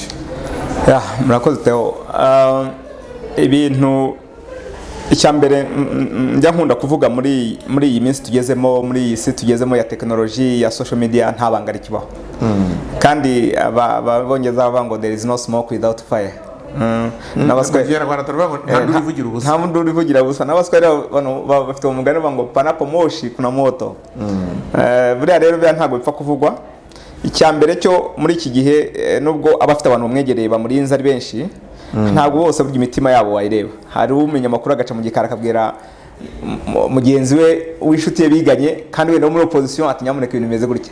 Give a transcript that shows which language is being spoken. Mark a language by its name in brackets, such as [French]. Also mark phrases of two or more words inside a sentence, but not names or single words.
[Kinyarwanda] Murakoze Theo. Ibintu icyambere njya nkunda kuvuga muri iyi minsi tugezemo, muri iyi si tugezemo ya technology ya [English] social media, [Kinyarwanda] nta banga rikibaho kandi ababongeza bavuga ngo [English] there is no smoke without fire. [Kinyarwanda] Nabaswe nta muntu urivugira ubusa. Nabaswe bafite umugani ngo [Swahili] panapo moshi kuna moto. [Kinyarwanda] Buriya rero bya ntabwo bipfa kuvugwa. Icyambere cyo muri iki gihe nubwo abafite abantu bamwegereye bamurinze ari benshi ntabwo bose burya imitima yabo wayireba. Hari umenya amakuru agaca mu gikara akabwira mugenzi we w'inshuti ye biganye kandi we no muri opposition ati nyamuneka ibintu bimeze gutya.